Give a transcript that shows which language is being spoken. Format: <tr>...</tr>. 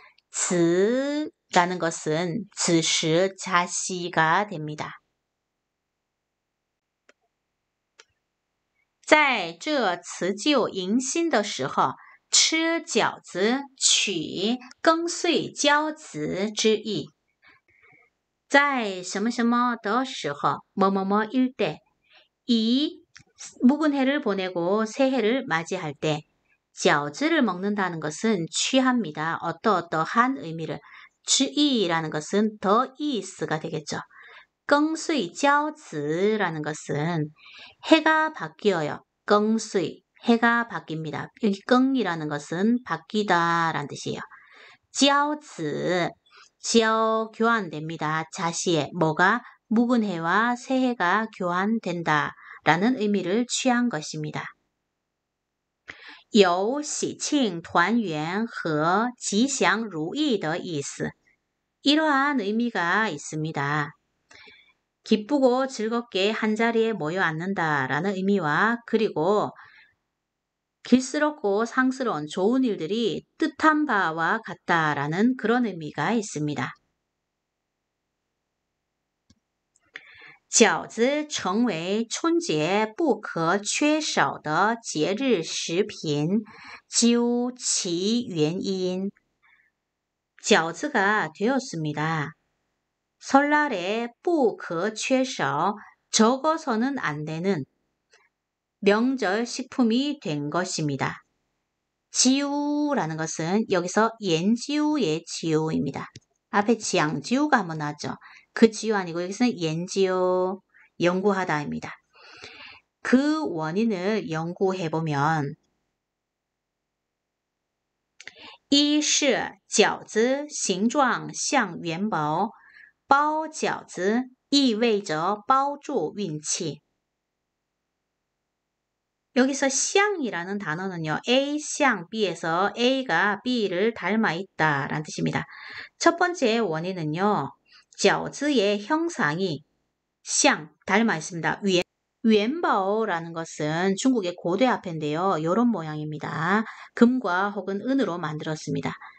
<ko>子라는 것은 子时 자시가 됩니다.</ko> <zh>在这辞旧迎新的时候吃饺子取更岁交子之意在什么什么的时候</zh> <ko>뭐뭐뭐일 때 이 묵은 해를 보내고 새해를 맞이할 때 饺子를 먹는다는 것은 취합니다. 어떠어떠한 의미를 之意라는 것은 더 이스가 되겠죠. 更岁交子라는 것은 해가 바뀌어요. 更岁해가 바뀝니다. 여기 更이라는 것은 바뀌다 라는 뜻이에요. 交子교환됩니다. 자시에 뭐가 묵은 해와 새해가 교환된다 라는 의미를 취한 것입니다.</ko> <zh>有喜庆团圆和吉祥如意的意思</zh> <ko>이러한 의미가 있습니다. 기쁘고 즐겁게 한자리에 모여 앉는다라는 의미와 그리고 길스럽고 상스러운 좋은 일들이 뜻한 바와 같다라는 그런 의미가 있습니다.</ko> <zh>饺子成为春节不可缺少的节日食品，究其原因 饺子가 되었습니다.</zh> <ko>설날에 不可缺少 적어서는 안 되는 명절 식품이 된 것입니다. 지우라는 것은 여기서 옌지우의 지우입니다. 앞에 지양지우가 한번 나왔죠. 그 지우 아니고 여기서는 옌지우 연구하다입니다. 그 원인을 연구해보면</ko> <zh>一是饺子形状像元宝包饺子意味着包住运气</zh> <ko>여기서 像이라는 단어는요. A, 像 B에서 A가 B를 닮아 있다라는 뜻입니다. 첫 번째 원인은요. 饺子의 형상이 像 닮아 있습니다. 元宝라는 것은 중국의 고대 화폐인데요. 이런 모양입니다. 금과 혹은 은으로 만들었습니다.</ko>